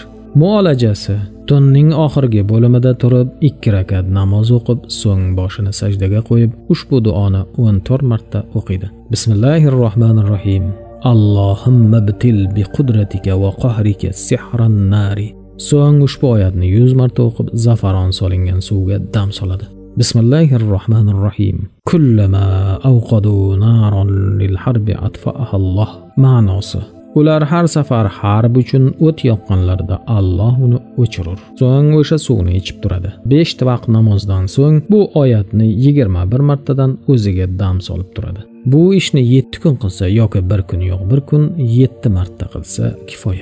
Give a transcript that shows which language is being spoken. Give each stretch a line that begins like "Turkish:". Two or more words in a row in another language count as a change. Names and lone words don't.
Uzbek: Muolajasi: tunning oxirgi bo'limida turib 2 rakat namoz o'qib, so'ng boshini sajdaga qo'yib, ushbu duoni 14 marta o'qiydi.
Arabic: بسم الله الرحمن الرحيم. اللهم ابطل بقدرتك وقهرك سحر النار.
Uzbek: So'ng ushbu oyatni 100 marta o'qib, zafaron solingan suvga dam soladi.
Arabic: بسم الله الرحمن الرحيم. كلما أوقدوا نارا للحرب أطفأها الله.
Uzbek: Ma'nosi: ular har safar harb uchun o't yoqqanlarida Alloh uni o'chirur. So'ng o'sha suvni ichib turadi. 5 vaqt namozdan so'ng bu oyatni 21 martadan o'ziga dam solib turadi. Bu ishni 7 kun qilsa yoki 1 kun yo'q 1 kun 7 marta qilsa kifoya.